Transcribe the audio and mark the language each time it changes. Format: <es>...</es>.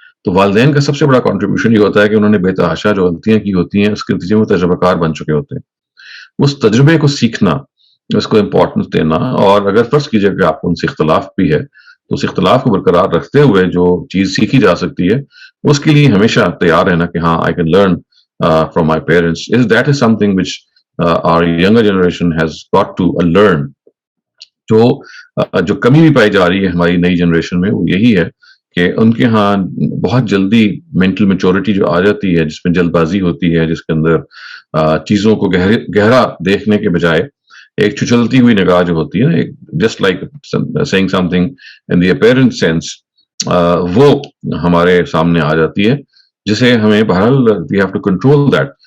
<ur>تو والدین کا سب سے بڑا کنٹریبیوشن یہ ہوتا ہے کہ انہوں نے بے تحاشا جو غلطیاں کی ہوتی ہیں اس کے نتیجے میں تجربہ کار بن چکے ہوتے ہیں. اس تجربے کو سیکھنا، اس کو امپورٹنس دینا، اور اگر فرض کیجئے کہ آپ کو ان سے اختلاف بھی ہے تو اس اختلاف کو برقرار رکھتے ہوئے جو چیز سیکھی جا سکتی ہے اس کے لیے ہمیشہ تیار رہنا کہ ہاں</ur> <en>I can learn from my parents. That is something which our younger generation has got to learn.</en> <ur>جو کمی بھی پائی جا رہی ہے ہماری نئی جنریشن میں وہ یہی ہے کہ ان کے ہاں بہت جلدی مینٹل میچورٹی جو آ جاتی ہے، جس میں جلد بازی ہوتی ہے، جس کے اندر چیزوں کو گہرا دیکھنے کے بجائے ایک چھچلتی ہوئی نگاہ جو ہوتی ہے، ایک</ur> <en>just like seeing something in the apparent sense,</en> <ur>وہ ہمارے سامنے آ جاتی ہے، جسے ہمیں بہرحال</ur> <en>We have to control that.</en>